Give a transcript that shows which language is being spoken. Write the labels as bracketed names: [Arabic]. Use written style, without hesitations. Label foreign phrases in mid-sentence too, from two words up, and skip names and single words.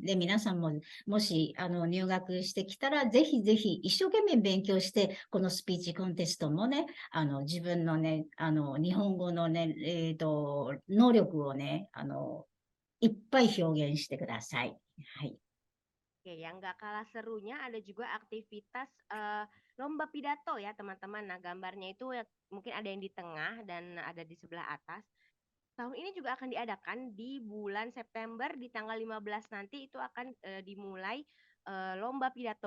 [Japanese] で、皆さんも、もし、入学してきたら、ぜひぜひ、一生懸命勉強して、このスピーチコンテストもね、自分のね、日本語のね、能力をね、いっぱい表現してください。はい。 [Indonesian] Oke, yang nggak kalah serunya ada juga aktivitas lomba pidato ya teman-teman. Nah, gambarnya itu ya, mungkin ada yang di tengah dan ada di sebelah atas. Tahun ini juga akan diadakan di bulan September di tanggal 15 nanti itu akan dimulai lomba pidato.